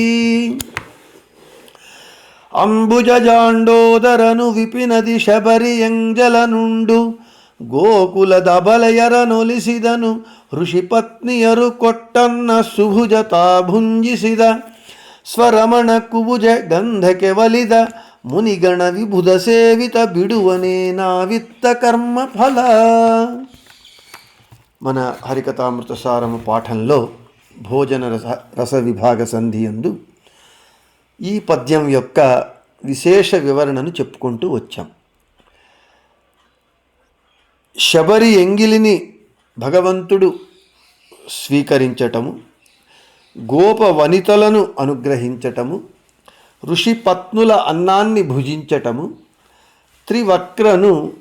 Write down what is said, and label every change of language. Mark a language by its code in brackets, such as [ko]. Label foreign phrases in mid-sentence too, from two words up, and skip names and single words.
[kn] ಅಂಬುಜಾಂಡೋದರನು ವಿಪಿನದಿ ಶಬರಿಯಂಜಲನುಂಡು ಗೋಕುಲದ ಬಲೆಯರನೊಲಿಸಿದನು ಋಷಿಪತ್ನಿಯರು ಕೊಟ್ಟನ್ನ ಸುಭುಜತಾ ಭುಂಜಿಸಿದ ಸ್ವರಮಣ ಕುಬುಜ ಗಂಧಕ್ಕೆ ಒಲಿದ ಮುನಿಗಣ ವಿಬುಧ ಸೇವಿತ ಬಿಡುವನೇ ನಾವಿತ್ತ ಕರ್ಮ ಫಲ. [te] మన హరికథామృత సారము పాఠంలో భోజన రస విభాగ సంధియందు ఈ పద్యం యొక్క విశేష వివరణను చెప్పుకుంటూ వచ్చాం. శబరి ఎంగిలిని భగవంతుడు స్వీకరించటము, గోప వనితలను అనుగ్రహించటము, ఋషిపత్నుల అన్నాన్ని భుజించటము, త్రివక్రను